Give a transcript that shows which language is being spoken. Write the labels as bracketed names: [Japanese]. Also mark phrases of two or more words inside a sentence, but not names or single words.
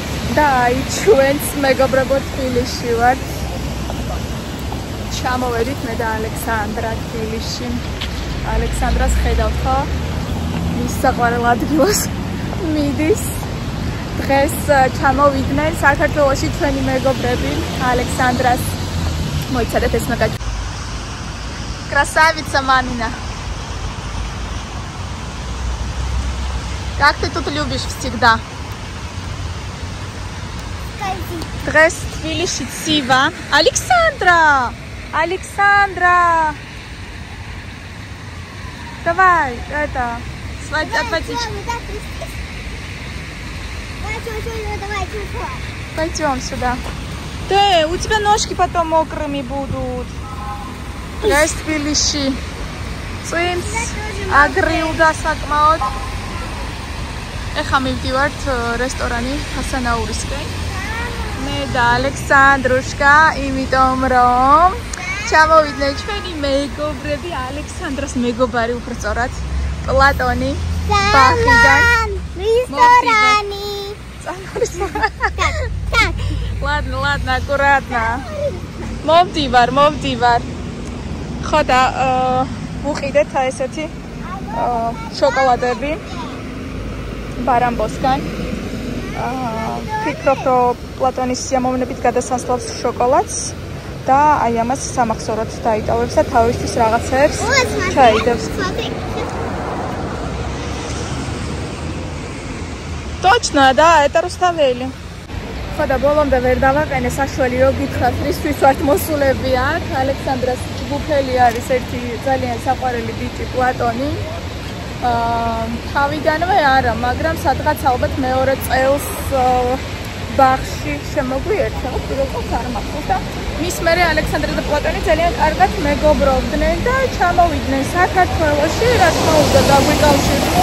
[Georgian] და აი ჩვენც მეგობრებო თბილისში ვართ. ჩამოვედით მე და ალექსანდრა თბილისში. ალექსანდრას ხედავთ ხო? მის საყვარელ ადგილას მიდის. დღეს ჩამოვიდნენ საქართველოში ჩვენი მეგობრები ალექსანდრას მოიცადეთ ეს მაგაჩ. [Russian] Красавица мамина. Как ты тут любишь всегда? [Georgian] Დღეს თბილისში ცივა. [Russian] Александра! Александра! Давай, это, отводить. Пойдем сюда. Ты, у тебя ножки потом мокрыми будут. [Georgian] Დღეს თბილისში. წვიმს აგრილდა საკმაოდ. ეხლა მივდივართ რესტორანი ხასანაურისკენ. მე და ალექსანდრუშკა, იმიტომ რომ ჩამოვიდნენ ჩვენი მეგობრები, ალექსანდრას მეგობარი უფრო სწორად, პლატონი, ბახიდან. რესტორანი. [Russian] Ладно, аккуратно. [Georgian] მოვდივარ. ხო და ვუყიდეთ ესეთი შოკოლადები ბარამბოსგან. ფიქრობ, რომ პლატონის სიამოვნებით გადასასვლელს შოკოლადს და აი ამას სამახსოვროდ დაიტოვებს და თავისთვის რაღაცებს ჩაიდებს. [Russian] Точно, да, это Руставели. [Georgian] ხო და ბოლომდე ვერ დავაყენე საშველი რომ გითხრათ რისთვის ვართ მოსულები აქ. ალექსანდრას ჯგუფელი არის ერთი ძალიან საყვარელი ბიჭი პლატონი. თავიდანვე არა, მაგრამ სადღაც ალბათ მეორე წელს ბაღში შემოგვიერთდა, პირობად არ მახსოვს და მის მერე ალექსანდრა და პლატონი ძალიან კარგად მეგობრობდნენ და ჩამოვიდნენ საქართველოში, რა თქმა უნდა დაგვიკავშირდნენ.